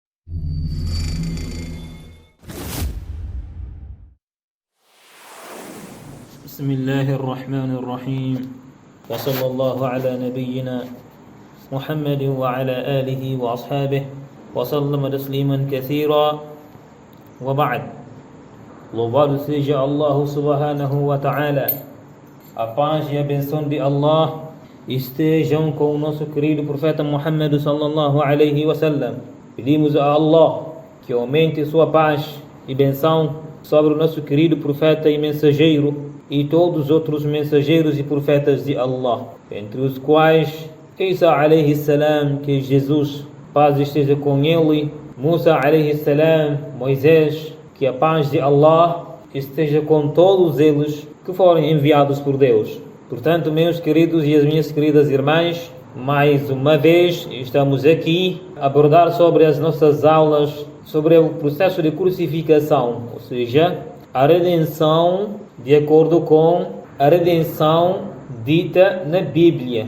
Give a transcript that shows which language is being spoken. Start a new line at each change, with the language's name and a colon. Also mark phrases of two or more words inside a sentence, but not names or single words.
Arabic: بسم الله الرحمن الرحيم وصلى الله على نبينا محمد وعلى آله وأصحابه وسلم تسليما كثيرا وبعد.
Portuguese: Louvado seja Allah
Arabic: سبحانه وتعالى.
Portuguese: A paz e a benção de Allah estejam com o nosso querido profeta Muhammad
Arabic: صلى الله عليه وسلم.
Portuguese: Pedimos a Allah que aumente sua paz e benção sobre o nosso querido profeta e mensageiro e todos os outros mensageiros e profetas de Allah, entre os quais Isa
Arabic: عليه السلام,
Portuguese: que Jesus, paz esteja com ele, Musa
Arabic: عليه السلام,
Portuguese: Moisés, que a paz de Allah esteja com todos eles que foram enviados por Deus. Portanto, meus queridos e as minhas queridas irmãs, mais uma vez estamos aqui a abordar sobre as nossas aulas sobre o processo de crucificação, ou seja, a redenção de acordo com a redenção dita na Bíblia.